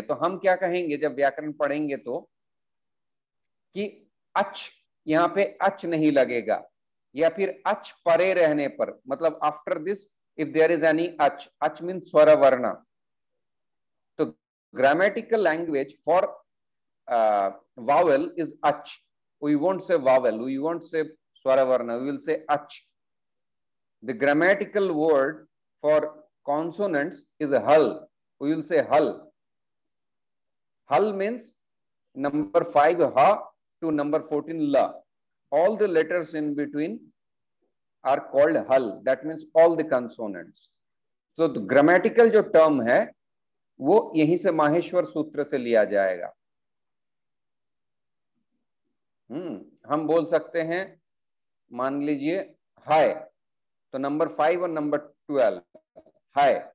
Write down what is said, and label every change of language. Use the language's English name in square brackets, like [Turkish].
[Hindi] तो हम क्या कहेंगे जब व्याकरण पढ़ेंगे तो, कि अच, यहां पे अच नहीं लगेगा, या फिर अच परे रहने पर, मतलब [English] after this if there is any अच, [Hindi] अच मीन स्वर वर्ण। तो [English] Grammatical language for vowel is ach. We won't say vowel, we won't say swaravarna, we will say ach. The grammatical word for consonants is hal. We will say hal. Hal means number 5 ha to number 14 la. All the letters in between are called hal. That means all the consonants. So the grammatical [Hindi] जो term है वो यहीं से माहेश्वर सूत्र से लिया जाएगा. हम बोल सकते हैं, मान लीजिए हाय, तो नंबर 5 और नंबर 12 हाय.